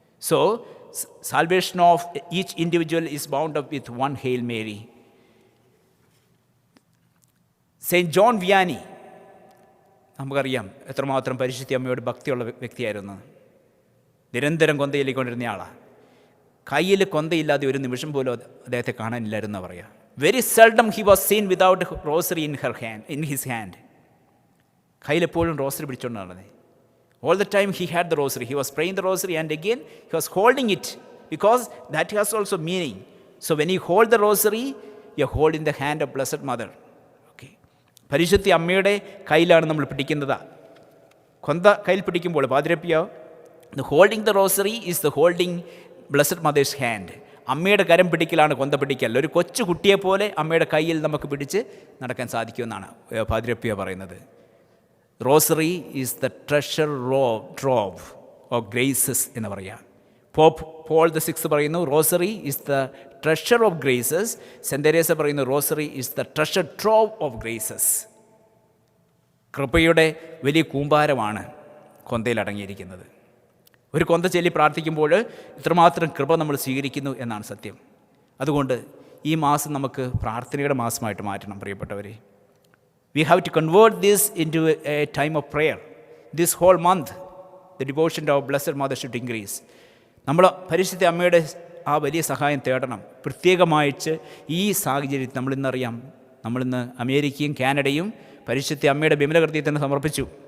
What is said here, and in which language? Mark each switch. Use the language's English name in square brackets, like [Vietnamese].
[English] So salvation of each individual is bound up with one Hail Mary. Saint John Vianney [Malayalam] നമുക്കറിയാം എത്രമാത്രം പരിശുദ്ധ അമ്മയോട് ഭക്തിയുള്ള വ്യക്തിയായിരുന്നു. നിരന്തരം കൊന്തയിലേക്കൊണ്ടിരുന്ന ആളാണ്. കയ്യിൽ കൊന്തയില്ലാതെ ഒരു നിമിഷം പോലും അദ്ദേഹത്തെ കാണാനില്ലായിരുന്നു പറയാം. [English] Very seldom he was seen without rosary in his hand. [Malayalam] കയ്യിലെപ്പോഴും rosary പിടിച്ചുകൊണ്ട് നടന്നത്. [English] All the time he had the rosary. He was praying the rosary and again he was holding it because that has also meaning. So when you hold the rosary, you are holding the hand of Blessed Mother. Okay. [Malayalam] പരിശുദ്ധ അമ്മയുടെ കയ്യിലാണ് നമ്മൾ പിടിക്കുന്നത്. കൊന്ത കയ്യിൽ പിടിക്കുമ്പോൾ പാതിരപ്പിയോ, [English] the holding the rosary is the holding Blessed Mother's hand. [Malayalam] അമ്മയുടെ കരം പിടിക്കലാണ് കൊന്ത പിടിക്കൽ. ഒരു കൊച്ചു കുട്ടിയെപ്പോലെ അമ്മയുടെ കയ്യിൽ നമുക്ക് പിടിച്ച് നടക്കാൻ സാധിക്കുമെന്നാണ് പാതിരപ്പിയ പറയുന്നത്. [English] rosary is the treasure trove of graces [Malayalam] എന്ന് പറയാം. [English] Pope Paul the six [Malayalam] പറയുന്നു [English] Rosary is the treasure of graces. Saint Teresa [Malayalam] പറയുന്നു [English] Rosary is the treasure trove of graces. [Malayalam] കൃപയുടെ വലിയ കൂമ്പാരമാണ് കൊന്തയിൽ അടങ്ങിയിരിക്കുന്നത്. ഒരു കൊന്ത ചൊല്ലി പ്രാർത്ഥിക്കുമ്പോൾ ഇത്രമാത്രം കൃപ നമ്മൾ സ്വീകരിക്കുന്നു എന്നാണ് സത്യം. അതുകൊണ്ട് ഈ മാസം നമുക്ക് പ്രാർത്ഥനയുടെ മാസമായിട്ട് മാറ്റണം പ്രിയപ്പെട്ടവരെ. [English] We have to convert this into a time of prayer. This whole month, the devotion to our Blessed Mother should increase. [Malayalam] നമ്മൾ പരിശുദ്ധ അമ്മയുടെ ആ വലിയ സഹായം തേടണം. പ്രത്യേകമായിട്ട് ഈ സാഹചര്യത്തിൽ നമ്മളിന്ന് അമേരിക്കയും കാനഡയും പരിശുദ്ധ അമ്മയുടെ ബിമലകൃത്യത്തിന് സമർപ്പിച്ചു.